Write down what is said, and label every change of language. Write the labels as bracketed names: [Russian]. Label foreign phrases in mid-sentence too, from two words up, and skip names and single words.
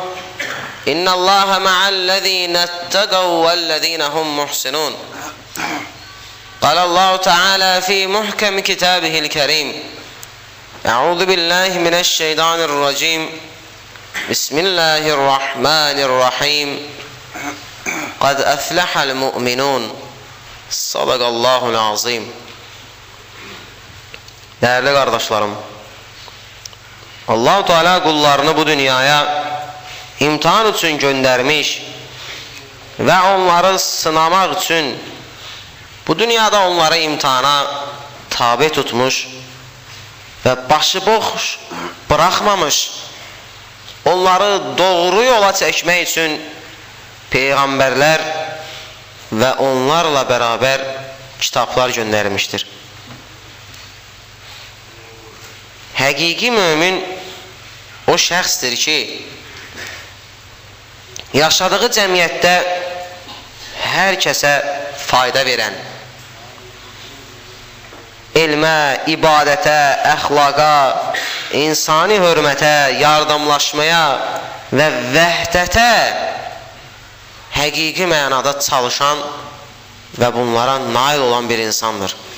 [Arabic] إن الله مع الذين اتقوا والذين هم محسنون قال الله تعالى في محكم كتابه الكريم أعوذ بالله من الشيطان الرجيم بسم الله الرحمن الرحيم قد أفلح المؤمنون صدق الله العظيم. [Turkish] Değerli kardeşlerim, Allah-u Teala kullarını bu dünyaya imtihan için göndermiş ve onları sınamak için bu dünyada onları imtihana tabi tutmuş ve başıboş bırakmamış. Onları doğru yola çekmek için peygamberler ve onlarla beraber kitaplar göndermiştir. [Azerbaijani] Həqiqi mümin o şəxsdir ki, yaşadığı cəmiyyətdə hər kəsə fayda verən, elmə, ibadətə, əxlaqa, insani hörmətə, yardımlaşmaya və vəhdətə həqiqi mənada çalışan və bunlara nail olan bir insandır.